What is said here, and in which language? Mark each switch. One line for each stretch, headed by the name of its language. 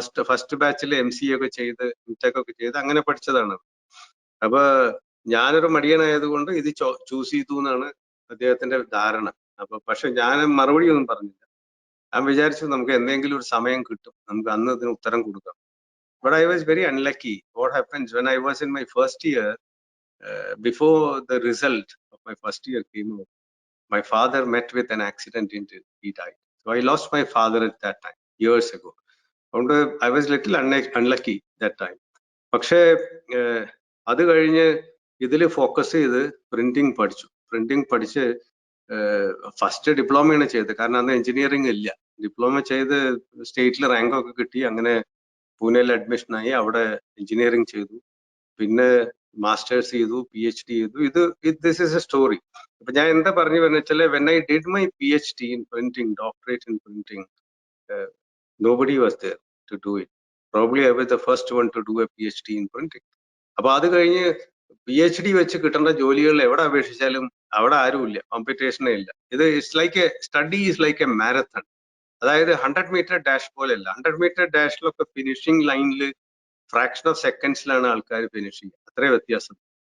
Malayalam: First ബാച്ചിൽ MCA ഒക്കെ ചെയ്ത് MTech ഒക്കെ ചെയ്ത് അങ്ങനെ പഠിച്ചതാണ്. അപ്പൊ ഞാനൊരു മടിയനായതുകൊണ്ട് ഇത് ചൂസ് ചെയ്തു എന്നാണ് അദ്ദേഹത്തിന്റെ ധാരണ. അപ്പൊ പക്ഷെ ഞാൻ മറുപടി ഒന്നും പറഞ്ഞില്ല. ഞാൻ വിചാരിച്ചു നമുക്ക് എന്തെങ്കിലും ഒരു സമയം കിട്ടും, നമുക്ക് അന്ന് ഇതിന് ഉത്തരം കൊടുക്കാം.
English: But I was very unlucky. What happens when I was in my first year, before the result of my first year came out, my father met with an accident and he died. So I lost my father at that time, years ago. അതുകൊണ്ട് I was little unlucky that time.
Malayalam: പക്ഷേ അത് കഴിഞ്ഞ് ഇതിൽ focus ചെയ്ത് printing പഠിച്ചു. Printing പഠിച്ച് first ഡിപ്ലോമയാണ് ചെയ്തത്. കാരണം അന്ന് എഞ്ചിനീയറിംഗ് ഇല്ല. ഡിപ്ലോമ ചെയ്ത് സ്റ്റേറ്റിൽ റാങ്കൊക്കെ കിട്ടി. അങ്ങനെ പൂനെയിൽ അഡ്മിഷനായി, അവിടെ എഞ്ചിനീയറിംഗ് ചെയ്തു. പിന്നെ മാസ്റ്റേഴ്സ് ചെയ്തു, PhD ചെയ്തു.
English: This is a story.
Malayalam: അപ്പൊ ഞാൻ എന്താ പറഞ്ഞു വരുന്നത് വെച്ചാൽ,
English: When I did my PhD in printing, doctorate in printing, nobody was there to do it. Probably I was the first one to do a PhD in printing.
Malayalam: അപ്പൊ അത് കഴിഞ്ഞ് PhD വെച്ച് കിട്ടേണ്ട ജോലികൾ എവിടെ അപേക്ഷിച്ചാലും അവിടെ ആരുമില്ല, കോമ്പറ്റീഷനേ ഇല്ല. ഇത്
English: Study is like a marathon.
Malayalam: അതായത് 100 മീറ്റർ ഡാഷ് പോലെയല്ല. 100 മീറ്റർ ഡാഷിലൊക്കെ ഫിനിഷിംഗ് ലൈനിൽ ഫ്രാക്ഷൻ ഓഫ് സെക്കൻഡ്സിലാണ് ആൾക്കാർ ഫിനിഷ് ചെയ്യുക. അത്രേ വ്യത്യാസം.